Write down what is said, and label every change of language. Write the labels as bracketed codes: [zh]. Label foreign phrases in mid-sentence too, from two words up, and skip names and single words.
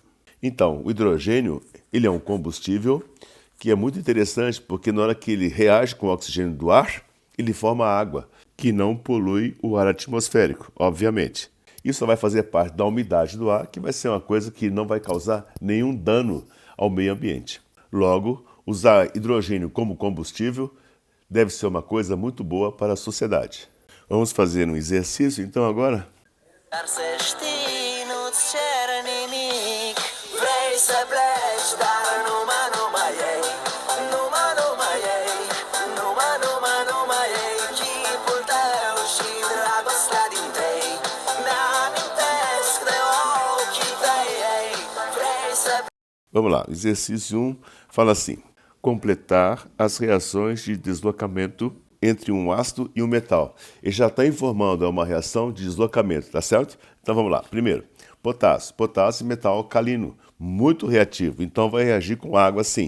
[pt] Então, o hidrogênio ele é um combustível que é muito interessante porque na hora que ele reage com o oxigênio do ar, ele forma água, que não polui o ar atmosférico, obviamente. Isso vai fazer parte da umidade do ar, que vai ser uma coisa que não vai causar nenhum dano ao meio ambiente. Logo, usar hidrogênio como combustível deve ser uma coisa muito boa para a sociedade. Vamos fazer um exercício então agora? [ro] Dar să știi, nu-ți cere nimic. Vrei să pleci, dar numai ei. Numai ei. Numai ei. Chipul tău și dragostea din tei. Mi-amintesc de ochii tăi, ei. Vrei să [pt] Vamos lá, exercício 1 fala assim: completar as reações de deslocamento entre um ácido e um metal. Ele já está informando, é uma reação de deslocamento, tá certo? Então vamos lá. Primeiro, potássio. Potássio, metal alcalino, muito reativo. Então vai reagir com água sim.